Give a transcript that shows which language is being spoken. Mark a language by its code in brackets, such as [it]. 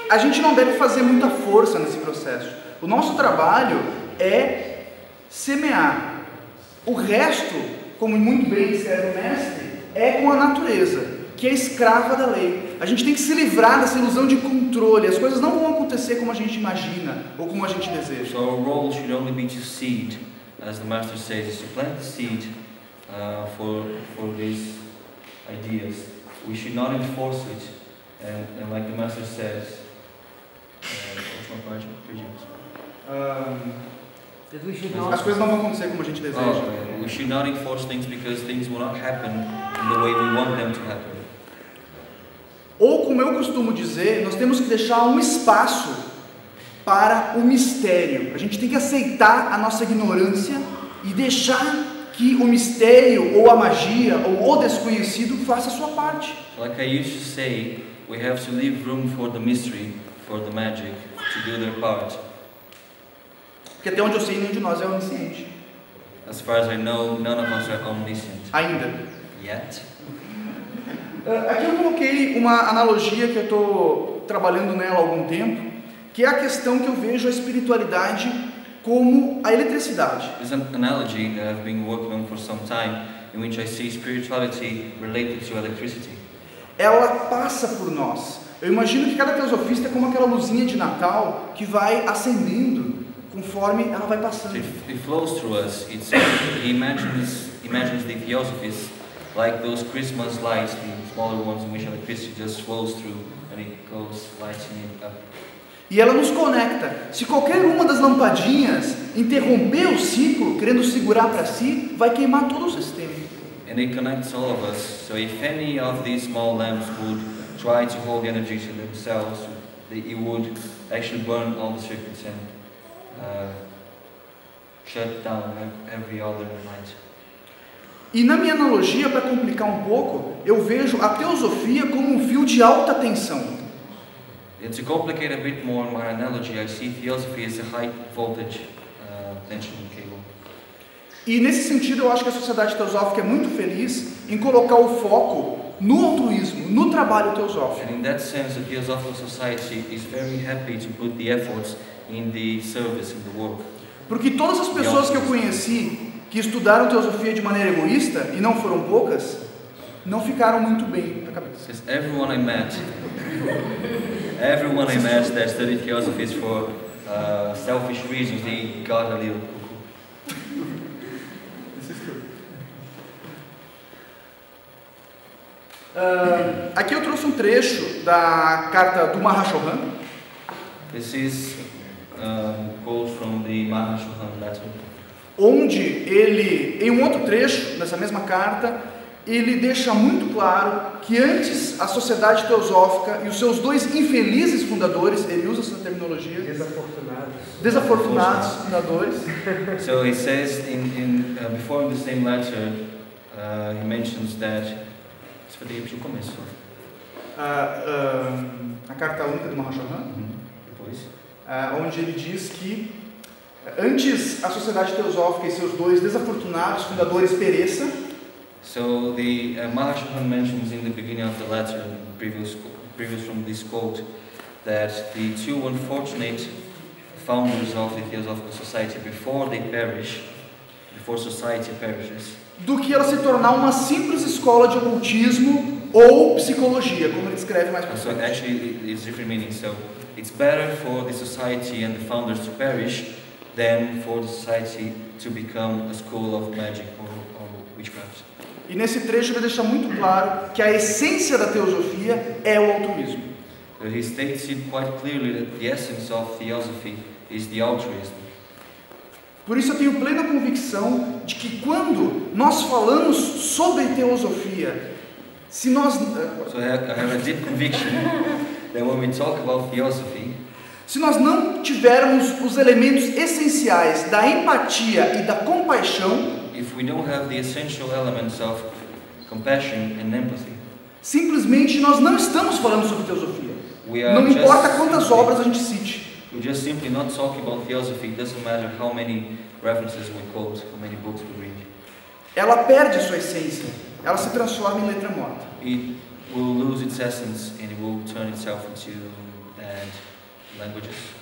[pt] a gente não deve fazer muita força nesse processo. O nosso trabalho é semear. O resto, como muito bem escreve o mestre, é com a natureza, que é escrava da lei. A gente tem que se livrar dessa ilusão de controle. As coisas não vão acontecer como a gente imagina ou como a gente deseja. [en] So our role should only be to seed, as the master says, is to plant the seed for these ideas. We should not enforce it, and like the master says, [es] última parte, perdimos. [en] That we should [pt] As [en] not, [pt] coisas não vão acontecer como a gente deseja. [en] We should not enforce things because things will not happen in the way we want them to happen. [pt] Ou, como eu costumo dizer, nós temos que deixar um espaço para o mistério. A gente tem que aceitar a nossa ignorância e deixar que o mistério, ou a magia, ou o desconhecido faça a sua parte. [en] So like I used to say, we have to leave room for the mystery, for the magic, to do their part. [pt] Porque até onde eu sei, nenhum de nós é onisciente. [en] As far as I know, none of us are omniscient [pt] Ainda. [en] yet. [pt] Aqui eu coloquei uma analogia que eu estou trabalhando nela há algum tempo, que é a questão que eu vejo a espiritualidade como a eletricidade. [en] There's an analogy that I've been working on for some time, in which I see spirituality related to electricity. [pt] Ela passa por nós. Eu imagino que cada teosofista é como aquela luzinha de Natal que vai acendendo conforme ela vai passando. [en] It flows through us. He imagines the theosophies like those Christmas lights, the smaller ones in which electricity just flows through and it goes lighting up. [pt] E ela nos conecta. Se qualquer uma das lampadinhas interromper o ciclo, querendo segurar para si, vai queimar todo o sistema. [en] And it connects all of us. So if any of these small lamps would try to hold energy to themselves, it would actually burn all the circuits and shut down every other light. [pt] E na minha analogia, para complicar um pouco, eu vejo a teosofia como um fio de alta tensão. [en] And to complicate a bit more my analogy, I see theosophy as a high voltage tension cable. [pt] E nesse sentido, eu acho que a sociedade teosófica é muito feliz em colocar o foco no altruísmo, no trabalho teosófico. [en] And in that sense, the Theosophical Society is very happy to put the efforts in the service, in the work. [pt] Porque todas as pessoas que eu conheci que estudaram teosofia de maneira egoísta, e não foram poucas, não ficaram muito bem na cabeça. [en] Because everyone I met that studied theosophies for selfish reasons, they got a little cuckoo. [pt] Aqui eu trouxe um trecho da carta do Mahashohan. [en] This is quote from the Mahashohan letter. [pt] Onde ele, em um outro trecho dessa mesma carta, ele deixa muito claro que antes a sociedade teosófica e os seus dois infelizes fundadores, ele usa essa terminologia, desafortunados fundadores. [en] So he says before in the same letter, he mentions that. [pt] Isso foi desde o começo. A carta única do Mahashohan, Depois. Onde ele diz que antes a sociedade teosófica e seus dois desafortunados fundadores pereçam. [en] So the Mahashohan mentions in the beginning of the letter, previous from this quote, that the two unfortunate founders of the Theosophical Society, before they perish, before society perishes, [pt] do que ela se tornar uma simples escola de ocultismo ou psicologia, como ele descreve mais para [en] so [pt] frente. [en] actually it's different meanings. So it's better for the society and the founders to perish than for the society to become a school of magic or witchcraft. [pt] E nesse trecho ele deixa muito claro que a essência da teosofia é o altruísmo. [en] He states it quite clearly that the essence of theosophy is the altruism. [pt] Por isso eu tenho plena convicção de que quando nós falamos sobre teosofia, se nós [en] So I have a deep conviction that when we talk about theosophy, [pt] se nós não tivermos os elementos essenciais da empatia e da compaixão, [en] if we don't have the essential elements of compassion and empathy, [pt] simplesmente nós não estamos falando sobre teosofia. [en] we are [pt] Não importa [en] just [pt] quantas obras a gente cite. [en] we're just simply not talking about theosophy. It doesn't matter how many references we quote, how many books we read. [pt] Ela perde a sua essência. Ela se transforma em letra morta. [en] It will lose its essence and it will turn itself into dead languages.